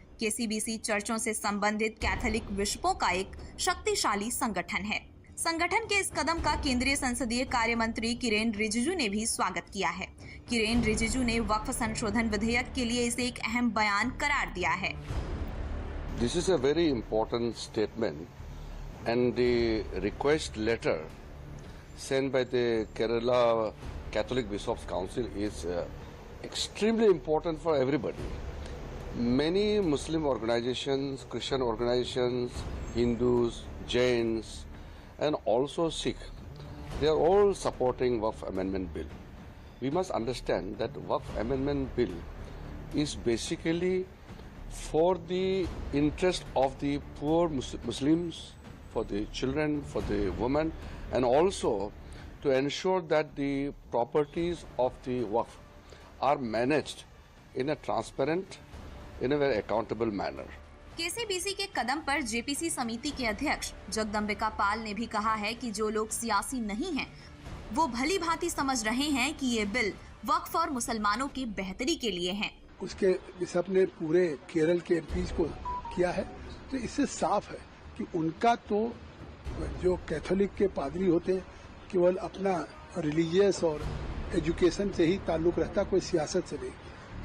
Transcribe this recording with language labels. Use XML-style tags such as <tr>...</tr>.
<hi>KCBC चर्चों से संबंधित Catholic बिशपों का एक शक्तिशाली संगठन है। संगठन के इस कदम का केंद्रीय संसदीय कार्य मंत्री किरेन रिजिजू ने भी स्वागत किया है। किरेन रिजिजू ने वक्फ संशोधन विधेयक के लिए इसे एक अहम बयान करार दिया है।</hi> <en>This is a very important statement, and the request letter sent by the Kerala Catholic Bishops Council is extremely important for everybody. Many Muslim organizations, Christian organizations, Hindus, Jains, and also Sikh, they are all supporting Waqf Amendment Bill. We must understand that Waqf Amendment Bill is basically for the interest of the poor Muslims, for the children, for the women, and also to ensure that the properties of the Waqf are managed in a transparent, in a very accountable manner.</en> <hi>KCBC के कदम पर JPC समिति के अध्यक्ष जगदम्बिका पाल ने भी कहा है कि जो लोग सियासी नहीं हैं, वो भली भांति समझ रहे हैं कि ये बिल वक्फ और मुसलमानों की बेहतरी के लिए है। उसके बिशप ने पूरे केरल के एमपीज को किया है, तो इससे साफ है कि उनका तो जो कैथोलिक के पादरी होते हैं केवल अपना रिलीजियस और एजुकेशन से ही ताल्लुक रहता, कोई सियासत से नहीं।</hi>